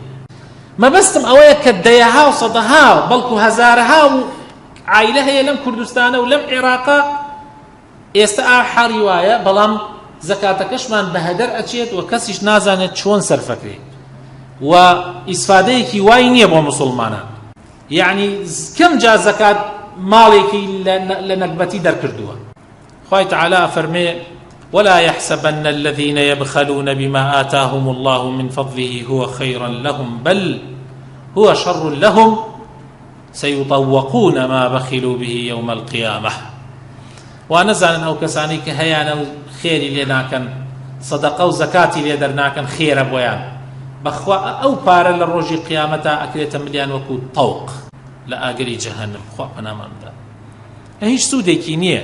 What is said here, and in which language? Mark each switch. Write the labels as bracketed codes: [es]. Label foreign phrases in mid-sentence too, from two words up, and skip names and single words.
[ckb] مەبەستم ئەوەیە کە دەیەها و سەدەها بەڵکو هەزارها و عایلە هەیە لەم کوردستانە و لەم عێراقا ئێستا ئاحاڵی وایە بەڵام زەکاتەکەشمان بە هەدەر ئەچێت و کەسیش نازانێت چۆن سەرفەکرێت و ئیسفادەیەکی وای نییە بۆ موسڵمانان یعنی کەم جا زەکات ماڵێکی لە نەکبەتی دەرکردووە. [ar] خوای تەعالی فەرمێ ولا يحسبن الذين يبخلون بما آتاهم الله من فضله هو خيرا لهم بل هو شر لهم سيطوقون ما بخلوا به يوم القيامة. [ckb] وانزانن ئەو کەسانی کە هەیانە و خێری لێ ناکەن سەدەقە و زەکاتی لێ دەرناکەن خێرە بۆیان بەخوا ئەو پارە لە ڕۆژی قیامەتە ئەکرێتە ملیان وەکو تەوق لە ئاگری جەهەنم خوا پەناماندا هیچ سوودێکی نییە.